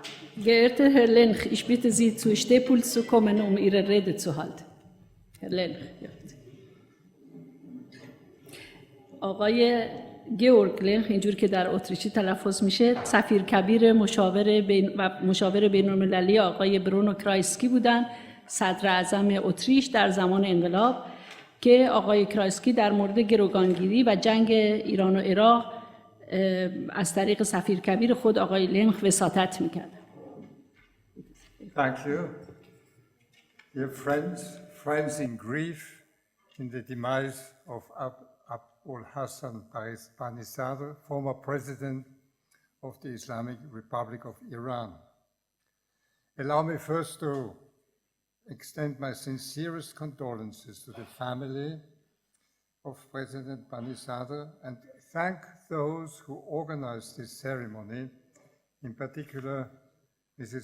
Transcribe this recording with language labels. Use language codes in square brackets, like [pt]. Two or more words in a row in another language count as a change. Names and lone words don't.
[de] Geehrter Herr Lenk, ich bitte Sie, zu Stehpult zu kommen, um Ihre Rede zu halten. Herr Lenk. [fa] آقای گیورگ لنخ، اینجور که در اتریشی تلفظ میشه، سفیر کبیر مشاور بین المللی آقای برونو کرایسکی بودن، صدر اعظم اتریش در زمان انقلاب، که آقای کرایسکی در مورد گروگانگیری و جنگ ایران و عراق از طریق سفیر کبیر خود آقای لنخ وساطت میکرد. [en] Thank you. Dear friends in grief in the demise of Abolhassan Banisadr, former president of the Islamic Republic of Iran. Allow me first to extend my sincerest condolences to the family of President Banisadr and thank those who organized this ceremony, in particular Mrs.